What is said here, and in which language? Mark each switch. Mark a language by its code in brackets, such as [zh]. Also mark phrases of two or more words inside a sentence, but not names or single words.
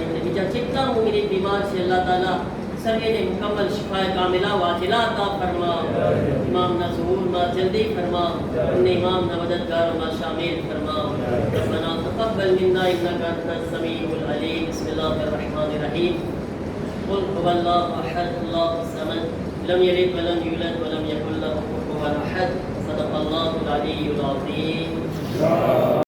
[gu] અને બીજા જેટલા મોમિન બીમાર છે, અલ્લાહ તાલા સર્વેને મુકમ્મલ શિફાએ કામિલા વાજિલા અતા ફરમાવ. ઇમામના ઝુહૂરમાં જલ્દી ફરમાવ, અને ઇમામના મદદગારોમાં શામિલ ફરમાવ. [ar] ربنا تقبل منا إنك أنت السميع العليم. بسم الله الرحمن الرحيم. قل هو الله أحد الله الصمد لم يلد ولم يولد ولم يكن له كفوا أحد. صدق الله العلي العظيم.